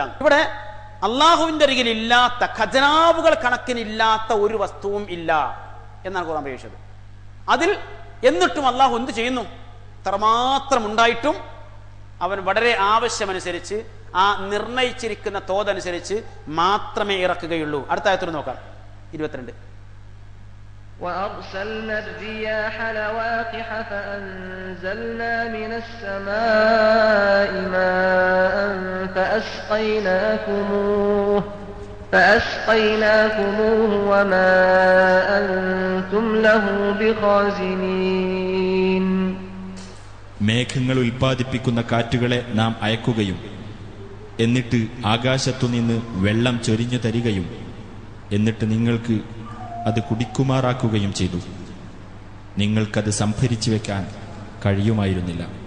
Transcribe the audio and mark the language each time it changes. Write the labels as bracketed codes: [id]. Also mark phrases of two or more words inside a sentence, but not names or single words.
[ml] ഇവിടെ അള്ളാഹുവിന്റെ അരികിൽ ഇല്ലാത്ത ഖജനാവുകൾ കണക്കിനില്ലാത്ത ഒരു വസ്തുവും ഇല്ല എന്നാണ് ഖുർആൻ പ്രയോഗിച്ചത്. അതിൽ എന്നിട്ടും അള്ളാഹു എന്ത് ചെയ്യുന്നു? ഇത്രമാത്രം ഉണ്ടായിട്ടും അവൻ വളരെ ആവശ്യമനുസരിച്ച് ആ നിർണയിച്ചിരിക്കുന്ന തോതനുസരിച്ച് മാത്രമേ ഇറക്കുകയുള്ളൂ. അടുത്ത ആയത്തിൽ നോക്കാം, 22. [ar] وأرسلنا الرياح لواقح فأنزلنا من السماء ماء فأسقيناكموه وما أنتم له بخازنين. [ml] മേഘങ്ങൾ ഉൽപ്പാദിപ്പിക്കുന്ന കാറ്റുകളെ നാം അയക്കുകയും എന്നിട്ട് ആകാശത്തുനിന്ന് വെള്ളം ചൊരിഞ്ഞു തരികയും എന്നിട്ട് നിങ്ങൾക്ക് അത് കുടിക്കുമാറാക്കുകയും ചെയ്തു. നിങ്ങൾക്കത് സംഭരിച്ചു വെക്കാൻ കഴിയുമായിരുന്നില്ല.